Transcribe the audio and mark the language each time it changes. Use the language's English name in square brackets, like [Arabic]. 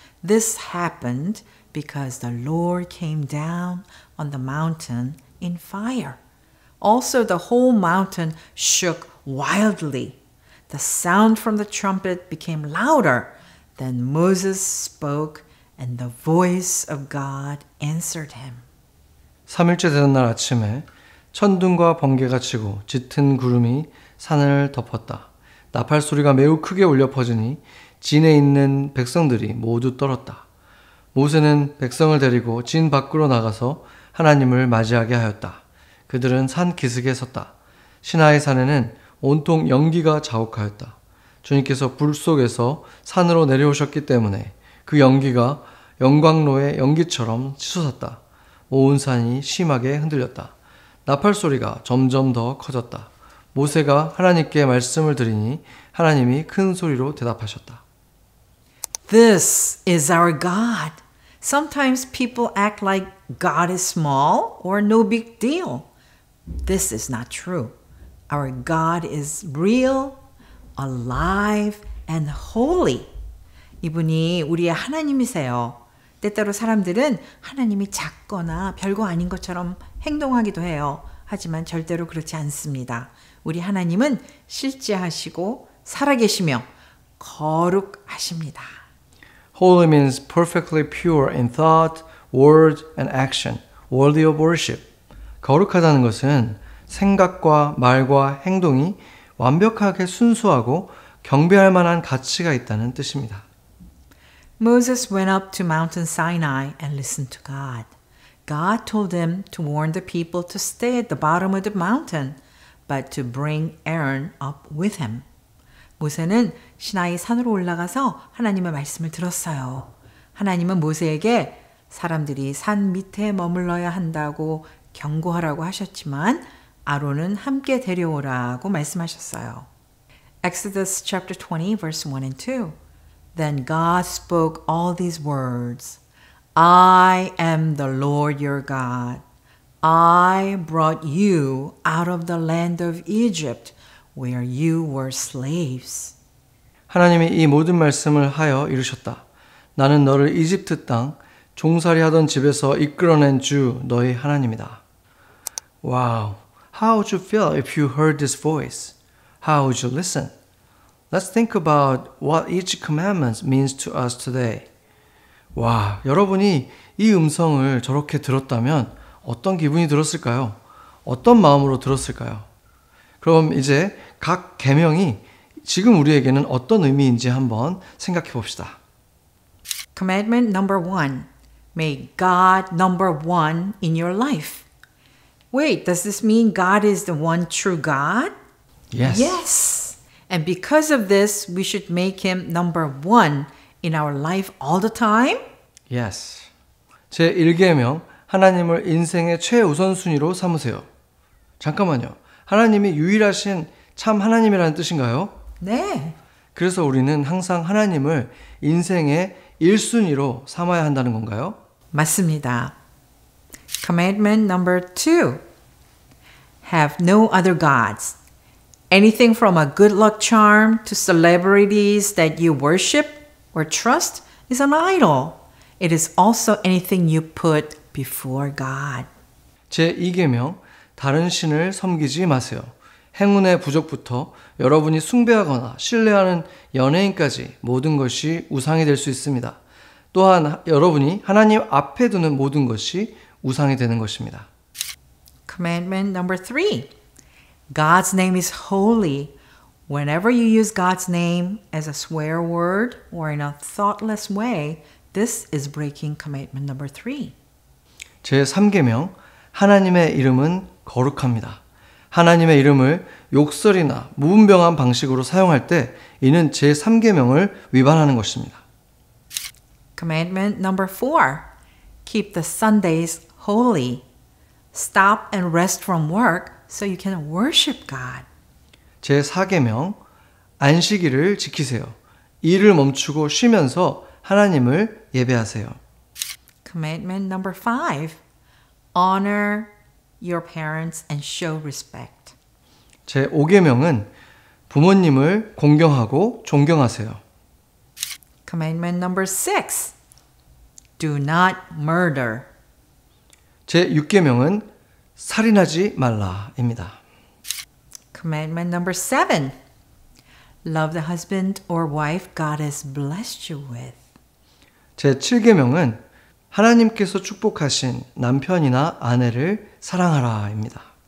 [English] This happened because the Lord came down on the mountain in fire. Also, the whole mountain shook wildly. The sound from the trumpet became louder. Then Moses spoke, and the voice of God answered him. [Korean] 3일째 되는 날 아침에 천둥과 번개가 치고 짙은 구름이 산을 덮었다. 나팔 소리가 매우 크게 울려 퍼지니 진에 있는 백성들이 모두 떨었다. 모세는 백성을 데리고 진 밖으로 나가서 하나님을 맞이하게 하였다. 그들은 산 기슭에 섰다. 시나이 산에는 온통 연기가 자욱하였다. 주님께서 불 속에서 산으로 내려오셨기 때문에 그 연기가 영광로의 연기처럼 치솟았다. 온 산이 심하게 흔들렸다. 나팔 소리가 점점 더 커졌다. 모세가 하나님께 말씀을 드리니 하나님이 큰 소리로 대답하셨다. [English] This is our God. Sometimes people act like God is small or no big deal. This is not true. Our God is real, alive, and holy. [Korean] 이분이 우리의 하나님이세요. 때때로 사람들은 하나님이 작거나 별거 아닌 것처럼 행동하기도 해요. 하지만 절대로 그렇지 않습니다. 우리 하나님은 실제하시고 살아계시며 거룩하십니다. [English] Holy means perfectly pure in thought, word, and action, worthy of worship. [Korean] 거룩하다는 것은 생각과 말과 행동이 완벽하게 순수하고 경배할 만한 가치가 있다는 뜻입니다. [English] Moses went up to Mountain Sinai and listened to God. God told him to warn the people to stay at the bottom of the mountain, but to bring Aaron up with him. [Korean] 모세는 시나이 산으로 올라가서 하나님의 말씀을 들었어요. 하나님은 모세에게 사람들이 산 밑에 머물러야 한다고 경고하라고 하셨지만 아론은 함께 데려오라고 말씀하셨어요. [English] Exodus chapter 20 verse 1 and 2. Then God spoke all these words. I am the Lord your God. I brought you out of the land of Egypt, where you were slaves. [Korean] 하나님이 이 모든 말씀을 하여 이르셨다. 나는 너를 이집트 땅 종살이 하던 집에서 이끌어낸 주 너희 하나님이다. [English] Wow, how would you feel if you heard this voice? How would you listen? Let's think about what each commandment means to us today. [Korean] 와, 여러분이 이 음성을 저렇게 들었다면 어떤 기분이 들었을까요? 어떤 마음으로 들었을까요? 그럼 이제 각 계명이 지금 우리에게는 어떤 의미인지 한번 생각해 봅시다. [English] Commandment number 1. Make God number 1 in your life. Wait, does this mean God is the one true God? Yes. Yes. And because of this, we should make him number 1 in our life all the time? Yes. [Korean] 제 1계명 하나님을 인생의 최우선순위로 삼으세요. 잠깐만요. 하나님이 유일하신 참 하나님이라는 뜻인가요? 네. 그래서 우리는 항상 하나님을 인생의 1순위로 삼아야 한다는 건가요? 맞습니다. [English] Commandment number 2. Have no other gods. Anything from a good luck charm to celebrities that you worship or trust is an idol. It is also anything you put before God. [Korean] 제 2계명 다른 신을 섬기지 마세요. 행운의 부적부터 여러분이 숭배하거나 신뢰하는 연예인까지 모든 것이 우상이 될 수 있습니다. 또한 여러분이 하나님 앞에 두는 모든 것이 우상이 되는 것입니다. [English] Commandment number 3. God's name is holy. Whenever you use God's name as a swear word or in a thoughtless way, this is breaking commandment number 3. [Korean] 제 3계명 하나님의 이름은 거룩합니다. 하나님의 이름을 욕설이나 무분별한 방식으로 사용할 때 이는 제 3계명을 위반하는 것입니다. [English] Commandment number 4. Keep the Sundays holy. Stop and rest from work so you can worship God. [Korean] 제 4계명 안식일을 지키세요. 일을 멈추고 쉬면서 하나님을 예배하세요. [English] Commandment number 5. Honor your parents and show respect. [Korean] 제 5계명은 부모님을 공경하고 존경하세요. [English] Commandment number 6. Do not murder. [Korean] 제 6계명은 살인하지 말라입니다. [English] Commandment number 7. Love the husband or wife God has blessed you with. [Korean] 제 7계명은 하나님께서 축복하신 남편이나 아내를 사랑하라입니다.